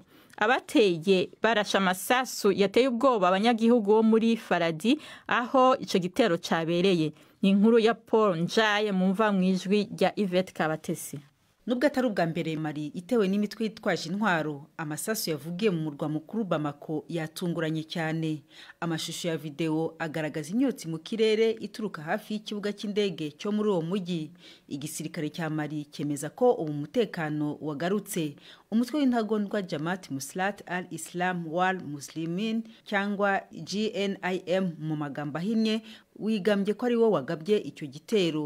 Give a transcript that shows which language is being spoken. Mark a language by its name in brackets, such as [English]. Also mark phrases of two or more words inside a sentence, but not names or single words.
[Rundi] Abateye barasha amasasu yateye ubwoba abanyagihugu bo muri Faradi aho ico gitero cabereye. Ni inkuru ya Paul Njaye mumva mwijwi rya Yvette Kabatesi. [Kinyarwanda] Nubwo atari ubwa mbere Mali itewe n'imitwe yitwaje intwaro, amasasu yavugiye mu murwa mukuru Bamako yatunguranye cyane. Amashusho ya video agaragaza inyotsi mu kirere ituruka hafi y'ikibuga cy'indege cyo muri uwo mujyi. Igisirikare cya Mali cyemeza ko ubu mutekano wagarutse. Umutwe w'intagondwa Jamaat Muslat al-Islam wal Muslimin cyangwa GNIM mu magambo ahinnye wigambye ko ari wo wagabye icyo gitero.